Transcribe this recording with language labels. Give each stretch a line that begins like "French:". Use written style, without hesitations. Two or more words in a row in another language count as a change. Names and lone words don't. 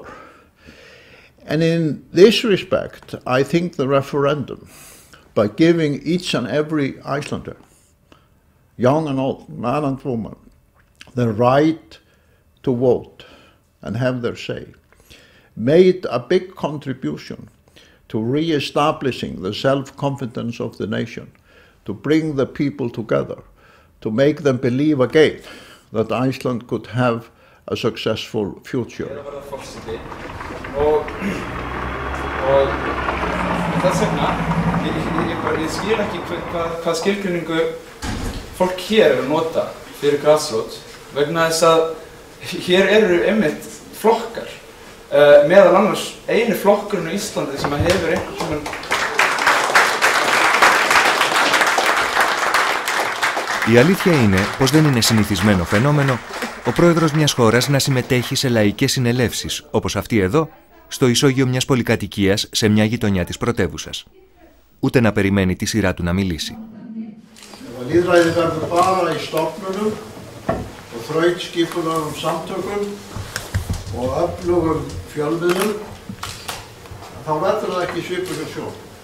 English: And in this respect, I think the referendum, by giving each and every Icelander, young and old, man and woman, the right to vote and have their say, made a big contribution to re-establishing the self-confidence of the nation, to bring the people together, to make them believe again that Iceland could have a successful future.
Icelandic: Og þess vegna, ég skil ekki hvað skilgreiningu fólk hér er að nota fyrir grassroots, vegna þess að hér eru einmitt flokkar, meðal annars einu flokkurinn á Íslandi sem hefur einhvern
Greek: Η αλήθεια είναι πως δεν είναι συνηθισμένο φαινόμενο ο πρόεδρος μιας χώρας να συμμετέχει σε λαϊκές συνελεύσεις, όπως αυτή εδώ, στο ισόγειο μιας πολυκατοικίας σε μια γειτονιά της πρωτεύουσας. Ούτε να περιμένει τη σειρά του να μιλήσει.
Icelandic: Lýðræði verður bara í stofnunum og þrautskipulegum samtökum og öflugum fjölmiðlum, þá verður það ekki svipur hjá sjón.